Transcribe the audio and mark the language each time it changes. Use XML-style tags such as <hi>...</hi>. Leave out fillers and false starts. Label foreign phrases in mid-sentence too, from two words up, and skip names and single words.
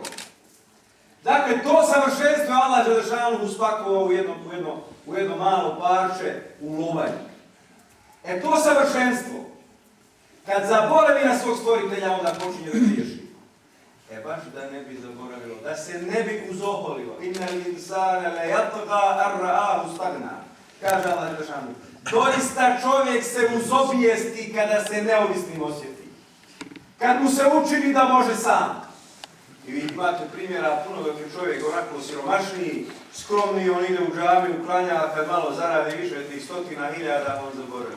<bs>Dakle, to savršenstvo je Allah dželešanu uspakovao u jedno malo parče u lobanju. To savršenstvo, kad zaboravi na svog stvoritelja, onda počinje da griješi. Baš da ne bi zaboravilo, da se ne bi uzoholilo.</bs> <ar>إن الإنسان ليطغى أن رآه استغنى,</ar> <bs>kaže Allah dželešanu. Doista čovjek se uzobijesti kada se neovisnim osjeti. Kad mu se učini da može sam. I vi imate primjera puno dok je čovjek onako siromašniji, skromniji, on ide u džamiju, klanja, a kad malo zaradi više tih 100.000, on zaboravi.</bs>